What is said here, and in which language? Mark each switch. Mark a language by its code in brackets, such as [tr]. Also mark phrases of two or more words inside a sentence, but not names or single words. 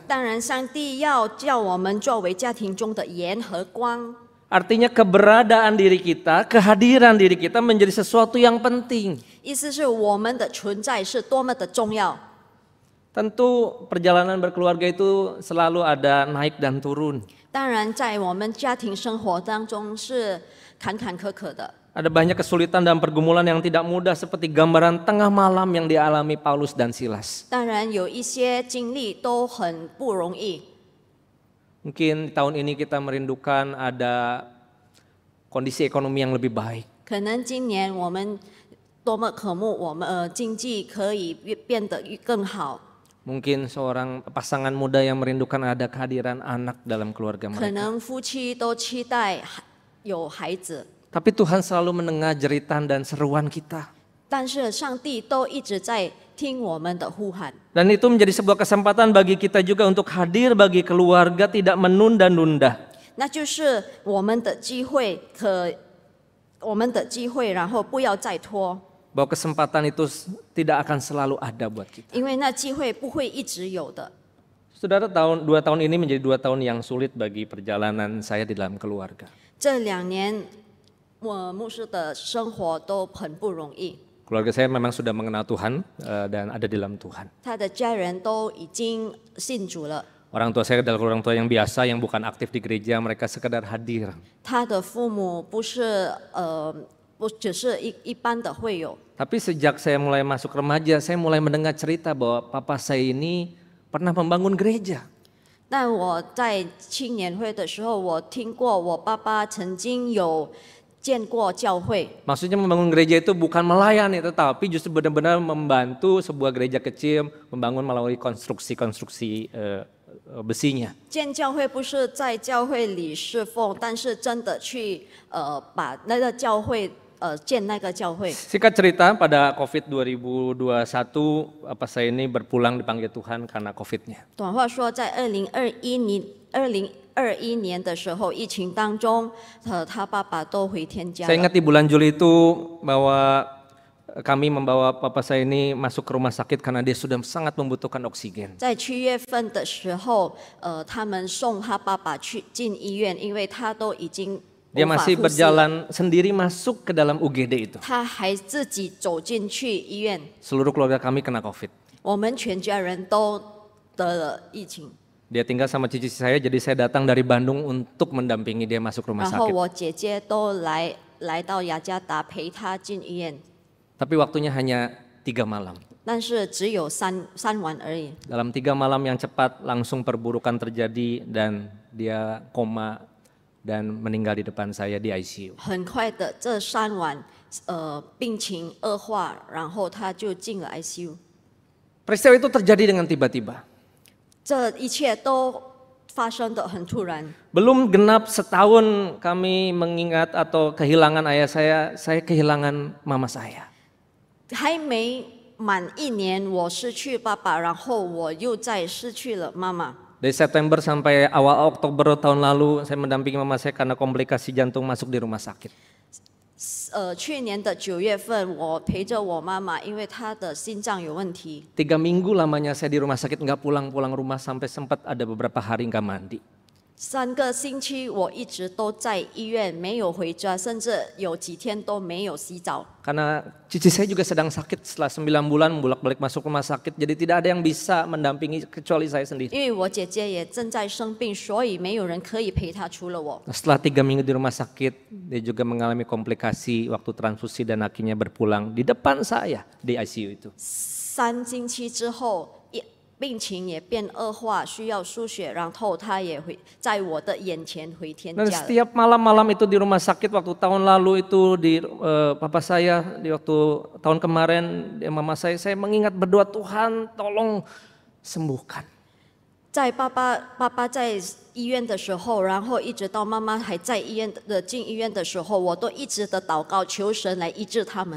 [zh] 当然，上帝要叫我们作为家庭中的盐和光。 [id] Artinya keberadaan diri kita, kehadiran diri kita menjadi sesuatu yang penting. [zh] 意思是我们的存在是多么的重要。 [id] Tentu perjalanan berkeluarga itu selalu ada naik dan turun. [zh] 当然，在我们家庭生活当中是坎坎坷坷的。 [id] Ada banyak kesulitan dan pergumulan yang tidak mudah seperti gambaran tengah malam yang dialami Paulus dan Silas. [zh] 当然，有一些经历都很不容易。 [id] Mungkin tahun ini kita merindukan ada kondisi ekonomi yang lebih baik. [zh] 可能今年我们多么渴慕我们经济可以变得更好。 [id] Mungkin seorang pasangan muda yang merindukan ada kehadiran anak dalam keluarga [zh] 可 [id] mereka. [zh] 能夫妻都期待有孩子， [id] Tapi Tuhan selalu mendengar jeritan dan seruan kita. [zh] 但是上帝都一直在听我们的呼喊。 [id] Dan itu menjadi sebuah kesempatan bagi kita juga untuk hadir bagi keluarga, tidak menunda-nunda. [zh] 那就是我们的机会， 我们的机会，然后不要再拖， [id] bahwa kesempatan itu tidak akan selalu ada buat kita. [zh] 因为那机会不会一直有的。 [id] Saudara, 2 tahun ini menjadi 2 tahun yang sulit bagi perjalanan saya di dalam keluarga. [zh] 这2年，我牧师的生活都很不容易。 [id] Keluarga saya memang sudah mengenal Tuhan dan ada di dalam Tuhan. [zh] 他的家人都已经信主了， [id] Orang tua saya adalah orang tua yang biasa, yang bukan aktif di gereja, mereka sekedar hadir. [zh] 他的父母不只是一般的会友。 [id] Tapi sejak saya mulai masuk remaja, saya mulai mendengar cerita bahwa papa saya ini pernah membangun gereja. [zh] 但我在青年会的时候，我听过我爸爸曾经有建过教会。 [id] Maksudnya membangun gereja itu bukan melayani, tetapi justru benar-benar membantu sebuah gereja kecil membangun melalui konstruksi-konstruksi besinya. [zh] 建教会不是在教会里侍奉，但是真的去把那个教会建那个教会。 [id] Singkat cerita, pada COVID 2021, apa saya ini berpulang dipanggil Tuhan karena COVID-nya. [zh] 短话说，在2021年的时候，疫情当中，他爸爸都回天家 [id] Saya [zh] 了。 [id] ingat di bulan Juli itu bahwa kami membawa papa saya ini masuk ke rumah sakit karena dia sudah sangat membutuhkan oksigen. [zh] 在7月份的时候，他们送他爸爸进医院，因为他都已经 [id] Dia [zh] 无法 [id] masih [zh] 呼吸了。 [id] berjalan sendiri masuk ke dalam UGD itu. [zh] 他还自己走进去医院， [id] Seluruh keluarga kami kena COVID. [zh] 我们全家人都得了疫情。 [id] Dia tinggal sama cici saya, jadi saya datang dari Bandung untuk mendampingi dia masuk rumah [zh] 然后 [id] sakit. [zh] 我姐姐都来到雅加达陪他进医院， [id] Tapi waktunya hanya 3 malam. [zh] 但是只有三晚而已。 [id] Dalam 3 malam yang cepat langsung perburukan terjadi dan dia koma dan meninggal di depan saya di ICU. [zh] 很快的，这3晚，病情恶化，然后他就进了 ICU。 [id] Peristiwa itu terjadi dengan tiba-tiba. [zh] 这一切都发生的很突然。 [id] Belum genap setahun kami mengingat atau kehilangan ayah saya kehilangan mama saya. [zh] 还没满1年，我失去爸爸，然后我又再失去了妈妈。 [id] Dari September sampai awal Oktober tahun lalu saya mendampingi mama saya karena komplikasi jantung masuk di rumah sakit. [zh] 去年的9月份，我陪着我妈妈，因为她的心脏有问题。 [id] 3 minggu lamanya saya di rumah sakit, nggak pulang rumah sampai sempat ada beberapa hari nggak mandi. [zh] 3 个星期，我一直都在医院，没有回家，甚至有几天都没有洗澡。 [id] Karena cici saya juga sedang sakit setelah 9 bulan bolak-balik masuk rumah sakit, jadi tidak ada yang bisa mendampingi kecuali saya sendiri. [zh] 因为我姐姐也正在生病，所以没有人可以陪她，除了我。 [id] Setelah 3 minggu di rumah sakit, dia juga mengalami komplikasi waktu transfusi dan akhirnya berpulang di depan saya di ICU itu. [zh] 3 星期之后，病情也变恶化，需要输血，然后她也在我的眼前回天 [id] Dan [zh] 家了。 [id] setiap malam-malam itu di rumah sakit waktu tahun lalu itu di papa saya di waktu tahun kemarin di mama saya mengingat berdoa Tuhan tolong sembuhkan. [zh] 在爸爸在医院的时候，然后一直到妈妈还在进医院的时候，我都一直的祷告，求神来医治他们。